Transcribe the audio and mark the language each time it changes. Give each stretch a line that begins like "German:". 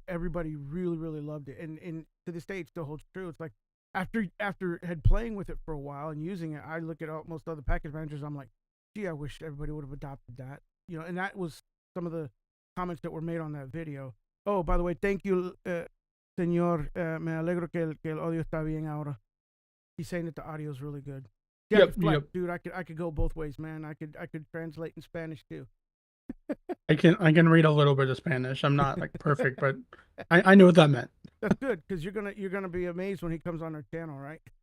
English: Everybody really loved it, and to this day it still holds true. It's like after had playing with it for a while and using it, I look at most other package managers. I'm like, gee, I wish everybody would have adopted that. And that was some of the comments that were made on that video. Oh, by the way, thank you, señor.
Spanish: Me alegro que el audio está bien ahora.
English: He's saying that the audio is really good. Yeah, Yep. Dude. I could go both ways, man. I could translate in Spanish too. I can read a little bit of Spanish. I'm not like perfect, but I know what that meant. That's good because you're gonna be amazed when he comes on our channel, right?